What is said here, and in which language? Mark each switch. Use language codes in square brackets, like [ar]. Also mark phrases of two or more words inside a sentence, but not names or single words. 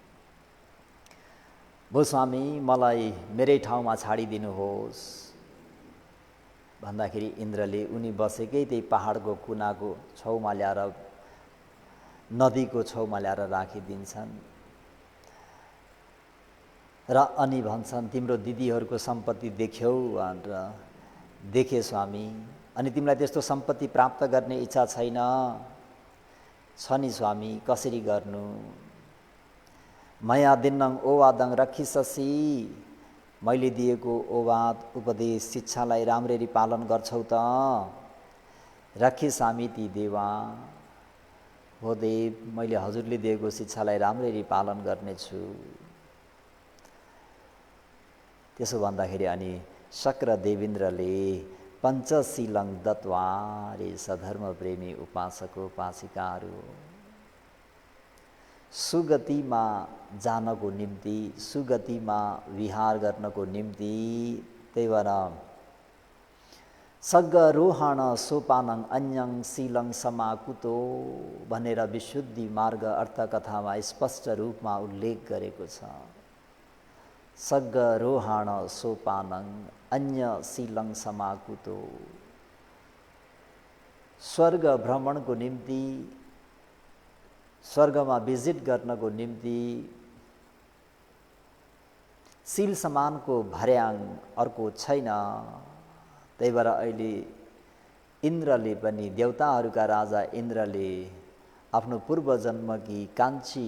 [ne] भो स्वामी, मलाई मेरै ठाउँमा छाडिदिनुहोस् भन्दाखेरि इन्द्रले उनी बसेकै त्यही पहाडको कुनाको छेउमा ल्याएर, नदीको छेउमा ल्याएर राखिदिन्छन् र अनि भन्छन्, तिम्रो दिदीहरूको सम्पत्ति देख्यौ भनेर। देखे स्वामी। अनि तिमीलाई त्यस्तो सम्पत्ति प्राप्त गर्ने इच्छा छैन? छ नि स्वामी, कसरी गर्नु? [pi] मया दिन्नं ओवादं रक्षिससि, [ne] मैले दिएको ओवाद उपदेश शिक्षालाई राम्ररी पालन गर्छौ त? [pi] रक्षिसामि ती देवा, [ne] हो देव, मैले हजुरले दिएको शिक्षालाई राम्ररी पालन गर्नेछु। त्यसो भन्दाखेरि अनि शक्र देवेन्द्रले [pi] पञ्चशीलं दत्वा, [ne] रे सधर्म प्रेमी उपासक उपासिकाहरू सुगतिमा जानको निम्ति, सुगतिमा विहार गर्नको निम्ति, त्यही भएर [pi] सग्गरोहण सोपानं अन्यं शीलं समाकुतो [ne] भनेर विशुद्धि मार्ग अर्थकथामा स्पष्ट रूपमा उल्लेख गरेको छ। [pi] सग्गरोहण सोपानं अन्य शीलं समाकुतो, [ne] स्वर्ग भ्रमणको निम्ति, स्वर्गमा भिजिट गर्नको निम्ति शील समानको भर्याङ अर्को छैन। त्यही भएर अहिले इन्द्रले पनि, देवताहरूका राजा इन्द्रले आफ्नो पूर्वजन्मकी कान्छी